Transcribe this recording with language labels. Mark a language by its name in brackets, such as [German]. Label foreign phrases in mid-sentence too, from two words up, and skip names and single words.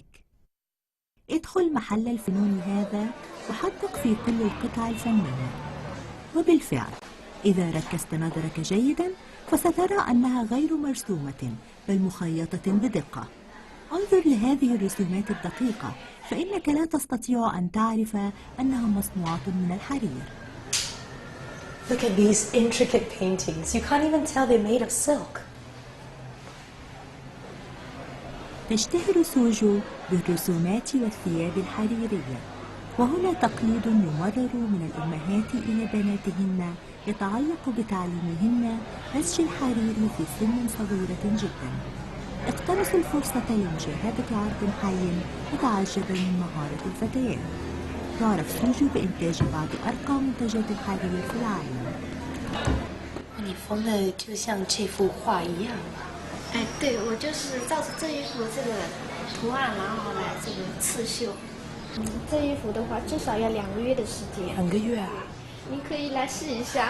[Arabic] ادخل محل الفنون هذا وحدق في كل القطع الفنية. وبالفعل إذا ركزت نظرك جيدا فسترى أنها غير مرسومة بل مخيطة بدقة. انظر لهذه الرسومات الدقيقة فإنك لا تستطيع أن تعرف أنها مصنوعة من الحرير. [English] Look at these intricate paintings. You can't even tell they're made of silk. [Arabic] تشتهر سوجو بالرسومات والثياب الحريرية، وهنا تقليد يمرر من الأمهات إلى بناتهن يتعلق بتعليمهن نسج الحرير في سن صغيرة جدا. اقتنصوا الفرصة لمشاهدة عرض حي وتعجبوا من مهارة الفتيات. تعرف سوجو بإنتاج بعض أرقى منتجات الحرير في العالم. [Chinese] 你缝的就像这幅画一样。哎，对，我就是照着这一幅这个图案，然后来这个刺绣。这一幅的话，至少要2个月的时间。 2个月啊？你可以来试一下。